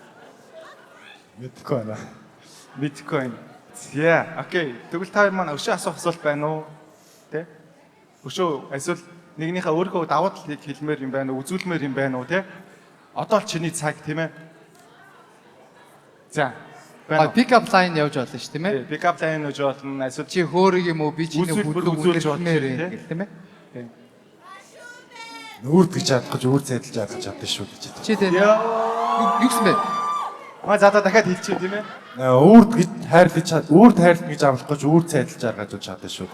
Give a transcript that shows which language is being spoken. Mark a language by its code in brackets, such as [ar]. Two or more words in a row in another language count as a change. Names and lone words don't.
[mn] Мэдхгүй байна. Мэдхгүй байна. За окей. Тэгвэл та хоёр маань өшөө асуух асуулт байна уу? Тэ? Өшөө эсвэл нэгнийхээ өөрийнхөө давуу талыг хэлмээр юм байна уу? Үзүүлмээр юм байна уу? Тэ? Одоо л чиний цаг тийм ээ. За. [en] Pick up line [mn] явж болно шүү тийм ээ. [en] Pick up line [mn] гэж болно. Эсвэл Чи хөөрөг юм уу? Би чиний хөдөлгөөн үзүүлж үзүүлмээр болно, гэх тийм ээ. Нүүрд гэж чадах гэж үүр цайдалж чадах чаддаг шүү гэж. Чи тийм. Юу гэсэн бэ? Маа задаа дахиад хэлчихэ тийм ээ. Үүрд гэж хайрлаж чад, үүрд хайрлах гэж авах гэж үүр цайдалж гаргаж чаддаг шүү.